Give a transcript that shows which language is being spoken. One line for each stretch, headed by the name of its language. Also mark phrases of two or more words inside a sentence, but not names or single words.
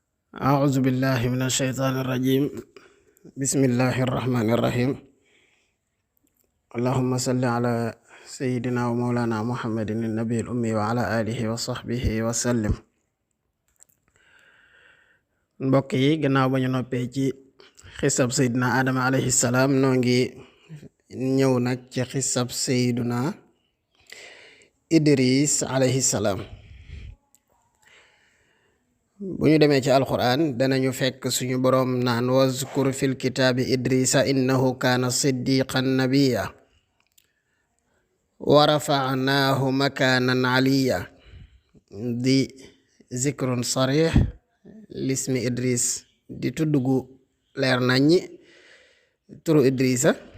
Arabic: أعوذ بالله من الشيطان الرجيم. بسم الله الرحمن الرحيم. اللهم صل على سيدنا ومولانا محمد النبي الأمي وعلى آله وصحبه وسلم.
Wolof: mbokk yi gannaaw ba ñu noppee ci xisab Seydina Adama
Arabic: عليه السلام
Wolof: noo ngi ñëw nag ci xisab Seydina Idris
Arabic: عليه السلام.
Wolof: bu ñu demee ci alquran danañu fekk suñu boroom naan
Arabic: واذكر في الكتاب إدريس إنه كان صديقا نبيا ورفعناه مكانا عليا
Wolof: di
Arabic: ذكر صريح لاسم إدريس
Wolof: di tudd gu leer naññi turu idrisa